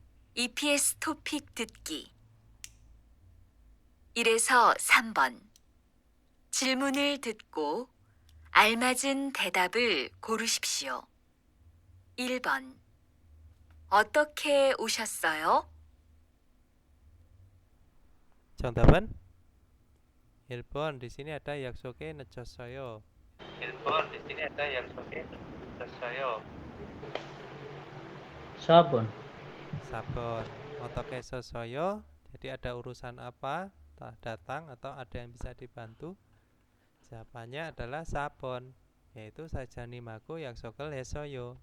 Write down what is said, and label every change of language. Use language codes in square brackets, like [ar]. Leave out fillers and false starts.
[ko] EPS 토픽 듣기 1에서 3번 질문을 듣고 알맞은 대답을 고르십시오. 1번 어떻게 오셨어요? 정답은 1번. [id] Di sini ada [ko] 약속에 늦었어요. [id] 1번, di sini ada [ko] 약속에 늦었어요. 4번, 4번. 어떻게 썼어요? [id] Jadi ada urusan apa? Datang atau ada yang bisa dibantu? Jawabannya adalah 4번. [ko] Yaitu 사장님하고 약속을 했어요.